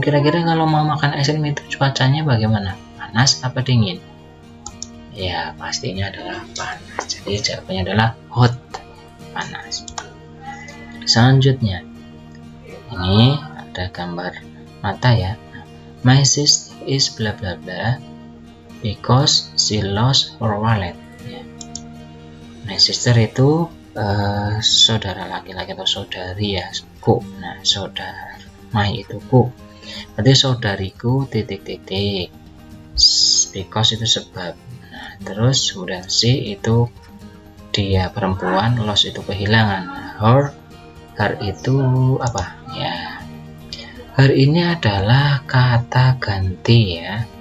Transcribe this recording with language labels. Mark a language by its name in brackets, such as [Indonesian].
[Indonesian] Kira-kira kalau mau makan es krim itu cuacanya bagaimana? Panas apa dingin? Ya, pastinya adalah panas. Jadi jawabannya adalah hot, panas. Selanjutnya, ini ada gambar mata ya. [English] My sister is bla bla bla because she lost her wallet. [Indonesian] Ya. [English] My sister [Indonesian] itu saudara laki-laki atau saudari ya, ku. Nah, saudara my itu ku, berarti saudariku titik-titik, because itu sebab. Nah, terus kemudian she itu dia perempuan, lost itu kehilangan, her itu apa ya, her ini adalah kata ganti ya.